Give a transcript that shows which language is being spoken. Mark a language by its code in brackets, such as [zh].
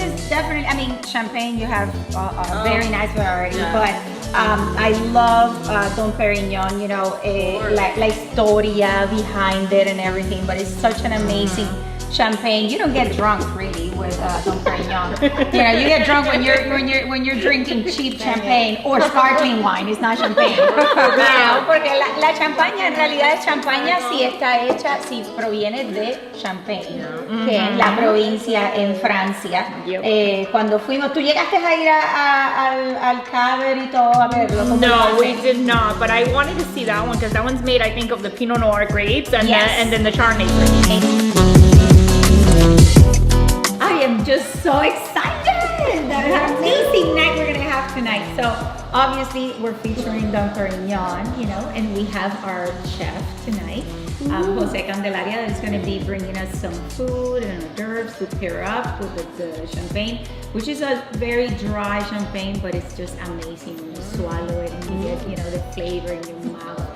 [en] Definitely, I mean, champagne, you have a very nice variety, but I love Don Perignon, you know, [es] la historia [en] behind it and everything, but it's such an amazing champagne. You don't get drunk really with Don Perignon. You know, you get drunk when you're drinking cheap champagne or sparkling wine. It's not champagne. You know, [es] porque la champaña en realidad es champaña si está hecha, si proviene de Champagne, que es la provincia en Francia. Cuando fuimos, ¿tú llegaste a ir al Caber y todo a verlo? [en] No, we did not, but I wanted to see that one because that one's made, I think, of the Pinot Noir grapes and, and then the Chardonnay grapes. I am just so excited! That an amazing night we're gonna have tonight. So obviously we're featuring Don Perignon, you know, and we have our chef tonight, Jose Candelaria, that is gonna be bringing us some food and hors d'oeuvres to pair up with the champagne, which is a very dry champagne, but it's just amazing when you swallow it and you get, you know, the flavor in your mouth.